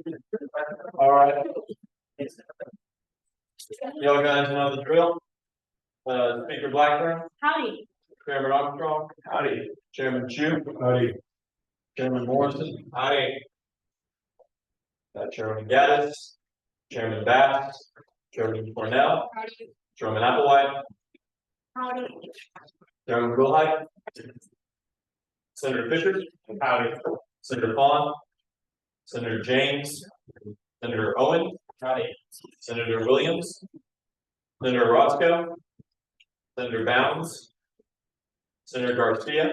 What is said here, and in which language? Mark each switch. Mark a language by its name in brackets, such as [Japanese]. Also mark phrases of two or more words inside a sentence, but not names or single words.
[English] All right. Y'all guys know the drill. Speaker Blackburn, Howdy. Chairman Armstrong. Howdy. Chairman Chu. Howdy. Chairman Morrison. Howdy. Chairman Gaddis. Chairman Bass. Chairman Cornell. Howdy. Chairman Applewhite. Howdy. Chairman Wilhite. Senator Fisher. Howdy. Senator Vaughn. Senator James. Senator Owen. Howdy. Senator Williams. Senator Roscoe. Senator Bounds. Senator Garcia.